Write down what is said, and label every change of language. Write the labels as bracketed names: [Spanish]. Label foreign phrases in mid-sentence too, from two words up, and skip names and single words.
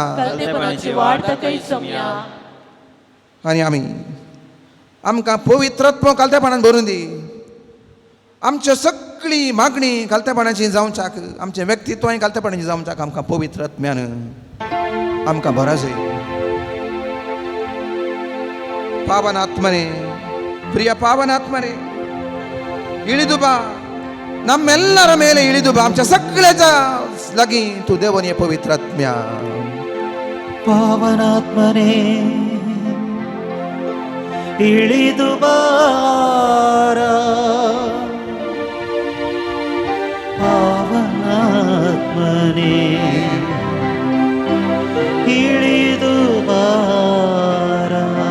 [Konkani] कालतेपणाची वाट दाखय सोमिया. आनी आमकां पवित्रत्व कालतेपणान भरून दी. आमच्यो सगळी मागणी कालतेपणाची जावच्याक, आमचें व्यक्तित्वय कालतेपणाची जावच्याक आमकां पवित्रत्म्यान आमकां भराजय. [Kannada] ಪಾವನಾತ್ಮನೇ, ಪ್ರಿಯ ಪಾವನಾತ್ಮನೇ, ಇಳಿದು ಬಾ, ನಮ್ಮೆಲ್ಲರ ಮೇಲೆ ಇಳಿದು ಬಾ. [Konkani] आमच्या सगळ्याच्या लागीं तू देवन ये पवित्रात्म्या. [Kannada] ಪಾವನಾತ್ಮನೆ ಇಳಿದು ಬಾರಾ, ಪಾವನಾತ್ಮನೆ ಇಳಿದು ಬಾರಾ.